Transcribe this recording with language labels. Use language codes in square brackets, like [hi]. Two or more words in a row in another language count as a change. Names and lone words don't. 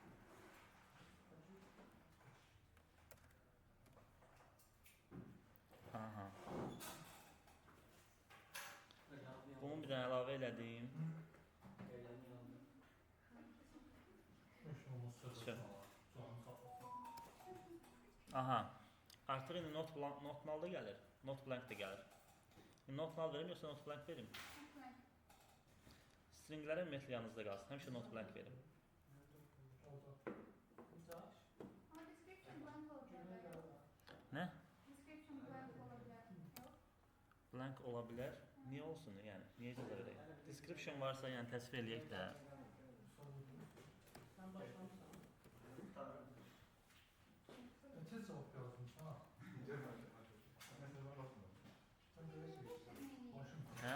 [az] Aha. Bunu bir dənə əlavə elədim. Aha. Artıq indi [en] not null [az] da gəlir. [en] Not blank [az] da gəlir. [en] Not null [az] verim yoxsa [en] not blank [az] verim? Stringlərin metli yanınızda qalsın. Həmişə [en] not blank [az] verim. [tr] Ama [en] description blank [tr] olacak. [az] Nə? [en] Description blank [tr] olabilir. Yok. [az] Blank ola bilər. Niyə olsun? Yəni niyə icazə verək? Description varsa, yəni təsvir eləyək də. Hə?